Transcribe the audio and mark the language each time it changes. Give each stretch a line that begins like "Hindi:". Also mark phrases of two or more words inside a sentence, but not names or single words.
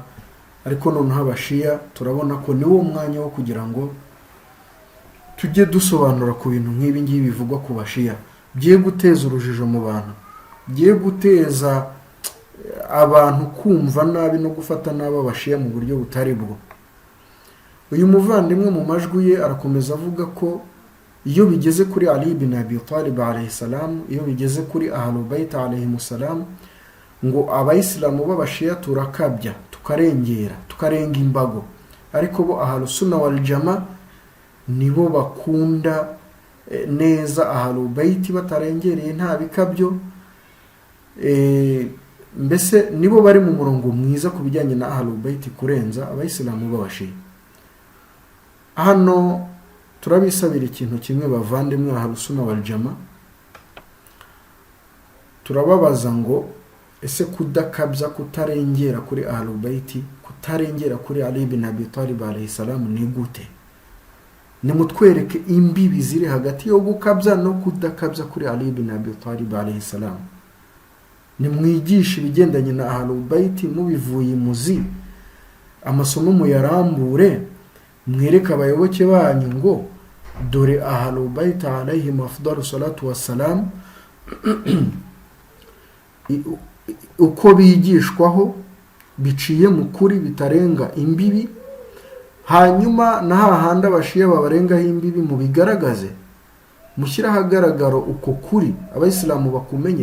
Kinyarwanda: Ariko noneho abashiya turabona ko ni wo mwanya wo kugira ngo tujye dusobanura ku bintu nk'ibi ngibi bivugwa ku bashiya, bye guteza urujijo mu bantu, bye guteza abantu kumva nabi no gufata nabi abashiya mu buryo butari bwo. Uyu muvandimwe mu majwi ye arakomeza avuga ko iyo bigeze kuri Ali ibn Abi Talib
Arabic: عليه السلام,
Kinyarwanda: iyo bigeze kuri
Arabic: أهل البيت عليه السلام,
Kinyarwanda: ngo abayisilamu b'abashiya turakabya, tukarengera, tukarenga imbago, ariko bo
Arabic: أهل السنة والجماعة
Kinyarwanda: nibo bakunda neza
Arabic: أهل البيت
Kinyarwanda: batarengereye nta bikabyo. Mbese nibo bari mu murongo mwiza ku bijyanye na
Arabic: أهل البيت
Kinyarwanda: kurenza abayisilamu b'abashiya. Hano turabisabira ikintu kimwe bavandimwe
Arabic: أهل السنة والجماعة,
Kinyarwanda: turababaza ngo ese kudakabya, kutarengera kuri
Arabic: أهل البيت,
Kinyarwanda: kutarengera kuri Ali ibn Abi Talib
Arabic: عليه السلام
Kinyarwanda: ni gute? Nimutwereke imbibi ziri hagati yo gukabya no kudakabya kuri Ali ibn Abi Talib
Arabic: عليه السلام.
Kinyarwanda: Nimwigisha ibigendanye na
Arabic: أهل البيت
Kinyarwanda: mubivuye muzi, amasomo muyarambure, mwereka abayoboke banyu ngo dore
Arabic: أهل البيت عليهم أفضل الصلاة والسلام
Kinyarwanda: uko bigishwaho biciye mu kuri bitarenga imbibi. Hanyuma na hahandi abashiya babarengaho imbibi mu bigaragaze, mushyira ahagaragaro uko kuri, abayisilamu bakumenye.